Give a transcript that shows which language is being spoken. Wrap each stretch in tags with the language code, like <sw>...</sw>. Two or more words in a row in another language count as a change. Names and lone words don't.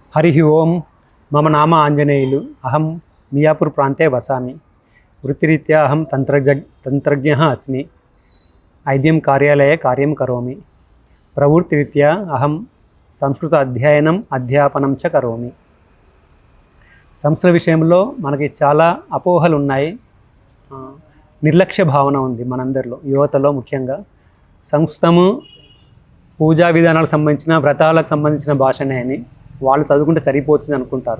<sa>हरि ओं मम नाम आंजनेयुलु अहं मियापुर प्रांते वसामि। वृत्तिरीत्या अहं तंत्रज्ञः अस्मि। IBM कार्यालये कार्यं करोमि। प्रवृत्तिरीत्या अहं संस्कृत अध्ययनम् अध्यापनं च करोमि।</sa> <te>సంస్కృత విషయంలో మనకి చాలా అపోహలు ఉన్నాయి. నిర్లక్ష్య భావన ఉంది మనందరిలో, యువతలో ముఖ్యంగా. సంస్కృతము పూజా విధానాలకు సంబంధించిన, వ్రతాలకు సంబంధించిన భాషనే అని వాళ్ళు చదువుకుంటే సరిపోతుంది అనుకుంటారు.</te>